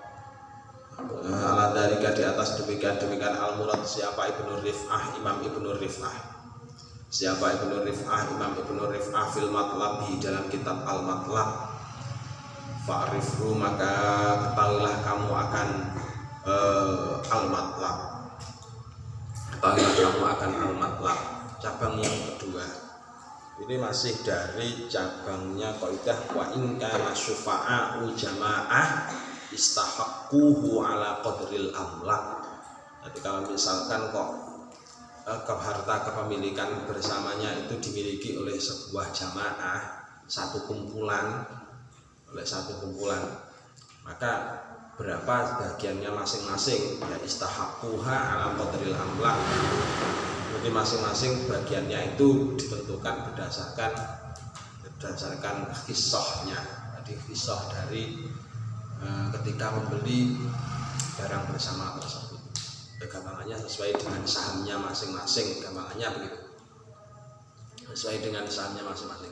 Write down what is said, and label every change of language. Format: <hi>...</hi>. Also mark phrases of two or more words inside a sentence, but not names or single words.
<id>siapa Ibnu Rif'ah Imam Ibnu Rif'ah</id> <ar>في المطلب</ar> <id>dalam kitab al-matlab, fa'rifhu maka ketahuilah kamu akan al-matlab, ketahuilah kamu akan al-matlab, cabang yang kedua. Ini masih dari cabangnya kaidah</id> <ar>وإن كان الشفعاء جماعة استحقوه على قدر الأملاك.</ar> <id>Jadi kalau misalkan kok harta kepemilikan bersamanya itu dimiliki oleh sebuah jamaah, satu kumpulan, maka berapa bagiannya masing-masing, ya</id> <ar>استحقوها على قدر الأملاك.</ar> <id>Jadi masing-masing bagiannya itu ditentukan berdasarkan kisahnya. Jadi kisah dari ketika membeli barang bersama tersebut, gampangannya sesuai dengan sahamnya masing-masing, gampangannya begitu, sesuai dengan sahamnya masing-masing.</id>